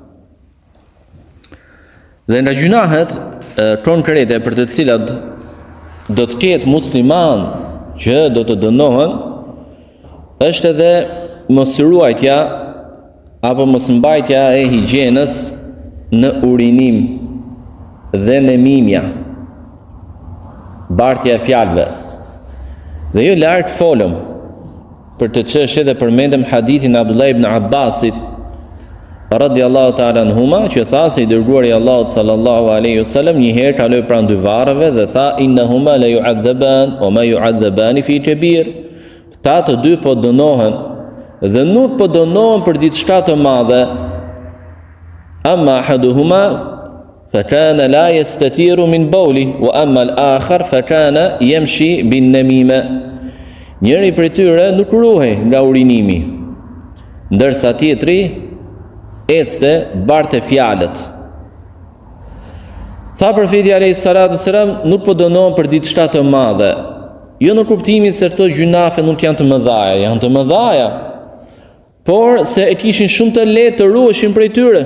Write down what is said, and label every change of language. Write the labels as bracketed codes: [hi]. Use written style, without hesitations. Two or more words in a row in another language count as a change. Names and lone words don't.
[sq] Dhe nga gjunahet konkrete për të cilat do të ketë musliman që do të dënohen, është edhe mosruajtja apo mosmbajtja e higjienës në urinim dhe në mimja, bartja e fjalëve. Dhe jo larg folëm për të çështje dhe përmendëm hadithin e Abdullah ibn Abbasit [ar] رضي الله تعالى عنهما, [sq] që tha se i dërguari i Allahut [ar] صلى الله عليه وسلم [sq] një herë kaloi pranë dy varreve dhe tha [ar] إنهما ليعذبان وما يعذبان في كبير. [sq] Ta të dy po dënohen dhe nuk po dënohen për diçka të madhe. [ar] أما أحدهما فكان لا يستتر من البول وأما الآخر فكان يمشي بالنميمة. [sq] Njëri prej tyre nuk ruhej nga urinimi, ndërsa tjetri ecte barte fjalët. Tha profeti [ar] عليه الصلاة والسلام, [sq] nuk po dënohen për diçka të madhe. Jo në kuptimin se këto gjunafe nuk janë të mëdhaja, janë të mëdhaja, por se e kishin shumë të lehtë të ruheshin prej tyre.